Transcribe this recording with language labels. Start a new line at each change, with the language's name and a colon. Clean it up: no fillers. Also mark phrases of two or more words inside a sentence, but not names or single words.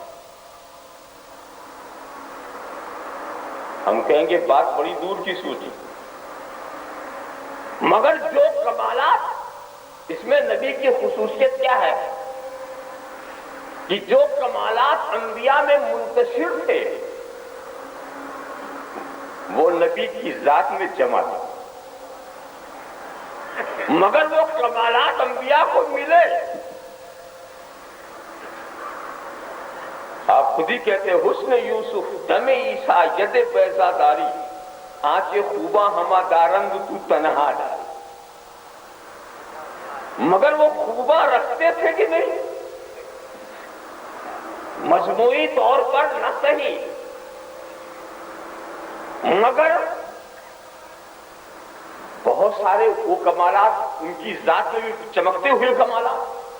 Urdu: ہم کہیں گے بات بڑی دور کی سوچی، مگر جو کمالات، اس میں نبی کی خصوصیت کیا ہے کہ جو کمالات انبیاء میں منتشر تھے وہ نبی کی ذات میں جمع تھے، مگر وہ کمالات انبیاء کو ملے۔ آپ خود ہی کہتے ہیں
Persian: حسن یوسف دم عیسیٰ ید بیضا داری، آنچ خوباں ہما دارند تو تنہا داری۔
Urdu: مگر وہ خوباں رکھتے تھے کہ نہیں؟ مجموعی طور پر نہ صحیح، مگر بہت سارے وہ کمالات ان کی ذات میں بھی چمکتے ہوئے کمالات۔